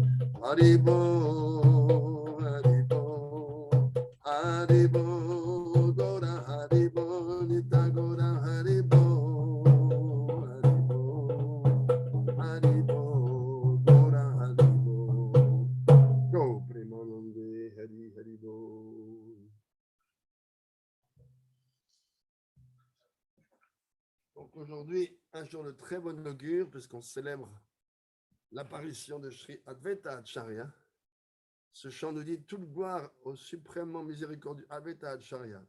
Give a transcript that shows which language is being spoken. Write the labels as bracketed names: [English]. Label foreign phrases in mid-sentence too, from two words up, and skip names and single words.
[Bangla] হরিবোল হরিবোল হরিবোল গৌর হরিবোল নিতাই গৌর হরিবোল হরিবোল হরিবোল গৌর হরিবোল গো প্রেমানন্দে হরি হরিবোল. [French] Donc aujourd'hui, un jour de très bon augure, puisqu'on célèbre l'apparition de Sri Advaita Acharya. Ce chant nous dit toute gloire au suprêmement miséricordieux Advaita Acharya.